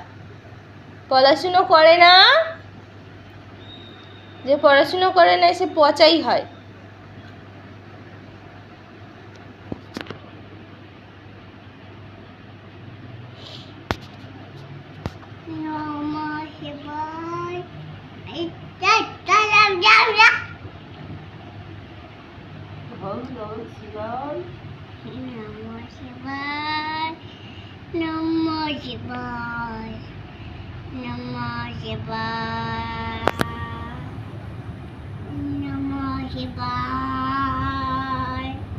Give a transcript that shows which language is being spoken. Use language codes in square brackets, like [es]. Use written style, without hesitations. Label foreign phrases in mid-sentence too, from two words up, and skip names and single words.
[bn] পড়াশুনো করে না, যে পড়াশুনো করে না সে পচাই হয়। [sa] নমঃ শিবায়। [bn] যাও যাও যাও যাও। [sa] নমঃ শিবায়। নমঃ শিবায়। নমঃ শিবায়। নমঃ শিবায়। নমঃ শিবায়।